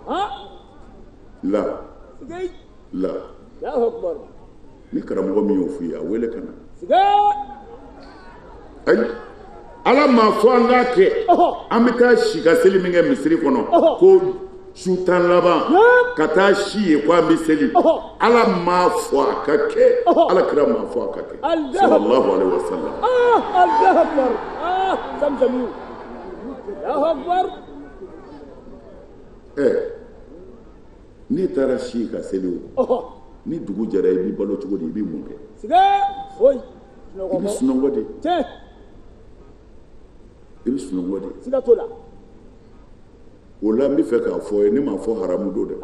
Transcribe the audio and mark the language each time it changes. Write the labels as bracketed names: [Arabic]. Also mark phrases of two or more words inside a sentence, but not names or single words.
[Bambara] la ni karamɔgɔ min y'o f'i ye a wele ka na ayi ala m'a fɔ an k'a kɛ an bɛ taa si ka seli min kɛ misiri kɔnɔ ko su tan laban ka taa si ye ko an bɛ seli ala m'a fɔ a ka kɛ ala kira m'a fɔ a ka kɛ [Arabic] صلى الله عليه وسلم الله أكبر Zamzami الله أكبر [Bambara] n'i taara si ka seli o ni dugu jɛra i b'i balo cogo di i b'i mun kɛ i bɛ sunɔgɔ de i bɛ sunɔgɔ de siga t'o la o la n bɛ fɛ k'a fɔ ye ne m'a fɔ haramu don dɛ